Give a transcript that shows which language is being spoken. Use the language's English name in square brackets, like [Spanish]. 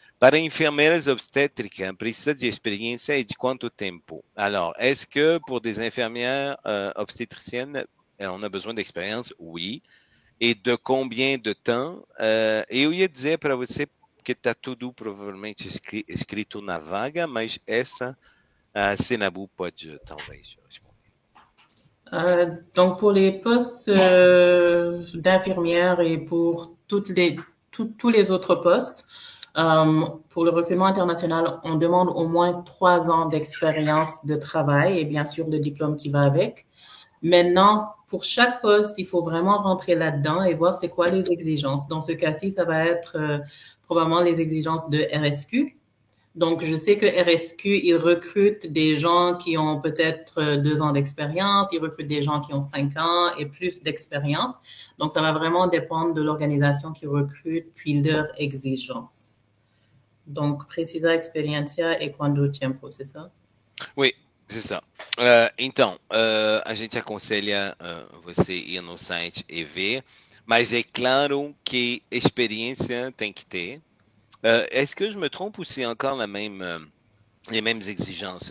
[Portuguese] Para enfermeiras obstétricas, precisa de experiência e de quanto tempo? [French] Alors, est-ce que pour des infirmières obstétriciennes, on a besoin d'expérience? Oui. E de combien de temps? [Portuguese] Eu ia dizer para você que está tudo provavelmente escrito na vaga, mas essa a Senabu pode talvez responder. [French] Donc pour les postes d'infirmières et pour tous les autres postes, pour le recrutement international, on demande au moins 3 ans d'expérience de travail et bien sûr le diplôme qui va avec. Maintenant, pour chaque poste, il faut vraiment rentrer là-dedans et voir c'est quoi les exigences. Dans ce cas-ci, ça va être probablement les exigences de RSQ. Donc, je sais que RSQ, ils recrutent des gens qui ont peut-être 2 ans d'expérience, ils recrutent des gens qui ont 5 ans et plus d'expérience. Donc, ça va vraiment dépendre de l'organisation qui recrute puis leurs exigences. [Portuguese] Donc, precisa experiência e quando tempo, [French] c'est ça? Oui, c'est ça. [Portuguese] Então, a gente aconselha você ir no site e ver, mas é claro que experiência tem que ter. [French] Est-ce que je me trompe ou c'est encore les mêmes exigences?